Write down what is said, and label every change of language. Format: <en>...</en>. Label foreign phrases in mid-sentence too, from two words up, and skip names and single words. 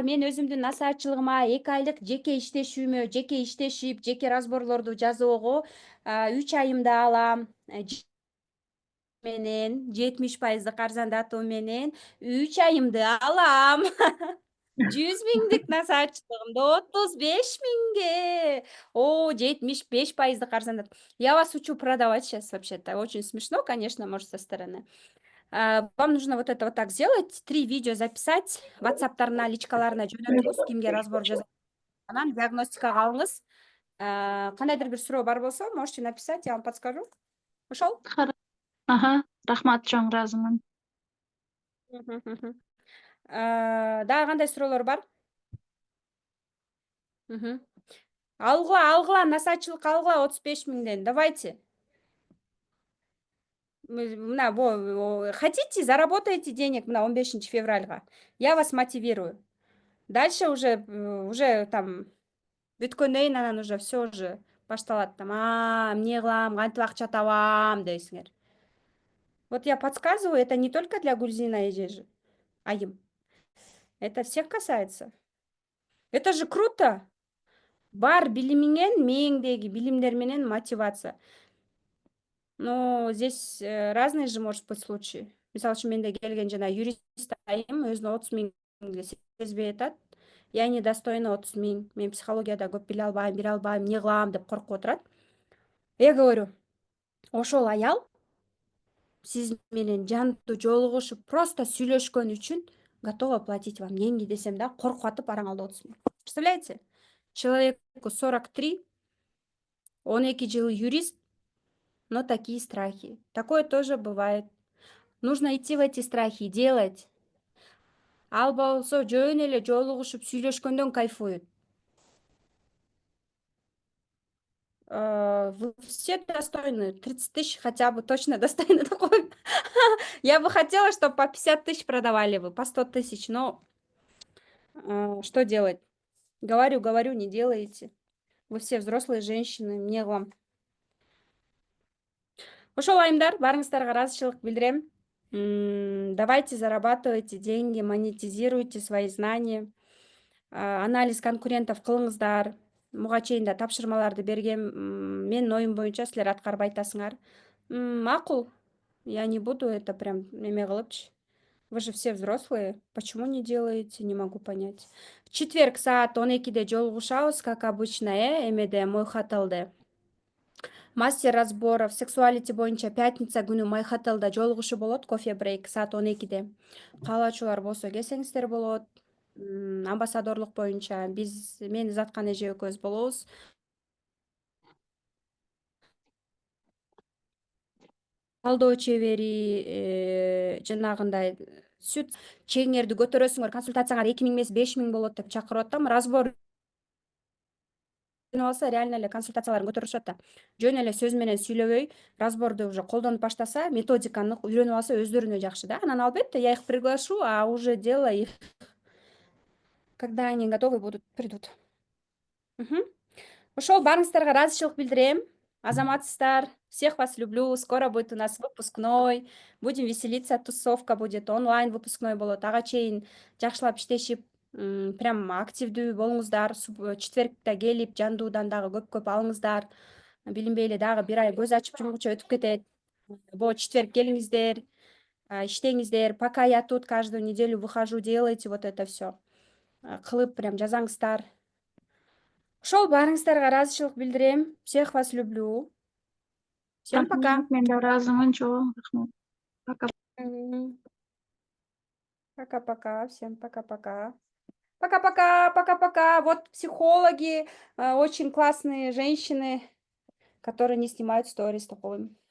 <ky>Мен өзүмдүн насаатчылыгыма 2 айлык жеке иштешип, жеке разборлорду жазоого 3 айымда алам. Менен 70% арзандатуу менен 3 айымды алам. 100 000 насаатчылыгымды 35 000. 75% арзандатуу.</ky> <ru>Я вас учу продавать сейчас вообще-то. Очень смешно, конечно, может, со стороны. Вам нужно вот это вот так сделать, 3 видео записать,</ru> <ky>WhatsApp-тарына, личкаларына жөнөтүңүз, кимге разбор жазат. Анан диагностикага алыңыз. Кандайдыр бир суроо бар болсо,</ky> <ru>можете написать, я вам подскажу.</ru> <ky>Ошол? Рахмат, чоң ыраазымын. Дагы кандай суроолор бар? Алгыла, насаатчылык алгыла 35 000ден.</ky> <ru>Давайте. Хотите, заработаете денег на 15 февральга. Я вас мотивирую. Дальше уже там</ru> <ky>бүткөндөн кийин анан</ky> <ru>уже все уже башталат.</ru> <ky>Там эмне кылам, кантип акча табам дейсиңер.</ky> <ru>Вот я подсказываю, это не только для Гульзина и Жежи, Айым. Это всех касается. Это же круто.</ru> <ky>Бар билиминен, мээңдеги билимдер менен мотивация.</ky> <ru>Но здесь разные же может быть случаи.</ru> <ky>Мисалы үчүн менде келген жана юрист айым өзүнө 30 миңди сезбей атат.</ky> <ru>Я недостойна 30 миң.</ru> <ky>Мен психологияда көп биле албайм, бере албайм, эмне кылам деп коркуп отурат.</ky> <ru>Я говорю,</ru> <ky>ошол аял сиз менен жандуу жолугушуп, просто сүйлөшкөн үчүн</ky> <ru>готова платить вам деньги</ru> <ky>десем да, коркуп атып араң алды 30 миң.</ky> <ru>Представляете? Человеку 43, 12 жыл юрист, но такие страхи. Такое тоже бывает. Нужно идти в эти страхи и делать.</ru> <ky>Ал болсо жөн эле жолугушуп сүйлөшкөндөн кайфует.</ky> <ru>Вы все достойны. 30 тысяч хотя бы точно достойны такой. Я бы хотела, чтобы по 50 тысяч продавали вы, по 100 тысяч, но что делать? Говорю, не делаете. Вы все взрослые женщины, мне вам.</ru> <ky>Ошол айымдар, барыңыздарга ыраазычылык билдирем.</ky> <ru>Давайте зарабатывайте деньги, монетизируйте свои знания. Анализ конкурентов</ru> <ky>кылыңыздар. Буга чейин да тапшырмаларды бергем. Менин оюм боюнча силер аткарбай атасыңар. Макул.</ky> <ru>Я не буду это прям</ru> <ky>эме кылыпчы.</ky> <ru>Вы же все взрослые. Почему не делаете? Не могу понять. В четверг</ru> <ky>саат 12-де жолугушабыз,</ky> <ru>как обычно,</ru> <ky>эмеде Мойхотелде.</ky> <ru>Мастер разборов сексуалити</ru> <ky>боюнча пятница күнү Майхотелде жолугушуу болот.</ky> <ru>Кофе брейк</ru> <ky>саат 12-де. Каалоочулар болсо келсеңиздер болот. Амбассадорлук боюнча мен Изаткан эже экөөбүз болобуз. Талдоо чебери жанагындай сүт чегиңерди көтөрөсүңөр, консультацияңар 2 миң эмес 5 миң болот деп чакырып атам. Разбор алса реально эле консультацияларын көтөрүшөт да. Жөн эле сөз менен сүйлөбөй, разборду уже колдонуп баштаса, методиканы үйрөнүп алса өздөрүнө жакшы да. Анан албетте я их приглашу, а уже дело их, когда они готовы будут, придут. Ошол барыңыздарга ыраазычылык билдирем. Азаматсыздар,</ky> <ru>всех вас люблю. Скоро будет у нас выпускной. Будем веселиться, тусовка будет, онлайн выпускной болот.</ru> <ky>Ага чейин жакшылап иштешип, прям активдүү болуңуздар. Четвергте келип, жандуудан дагы көп алыңыздар. Билинбей эле дагы 1 ай көз ачып жумгуча өтүп кетет. Бул четверг келиңиздер, иштеңиздер.</ky> <ru>Пока я тут каждую неделю выхожу, делайте вот это все.</ru> <ky>Кылып прям жазаңыздар. Ошол барыңыздарга ыраазычылык билдирем.</ky> <ru>Всех вас люблю. Всем пока.</ru> <ky>Мен да ыраазымын, чоң рахмат.</ky> <ru>Пока. Пока-пока. Всем пока-пока. Пока-пока, пока-пока. Вот психологи, очень классные женщины, которые не снимают сторис такой.</ru>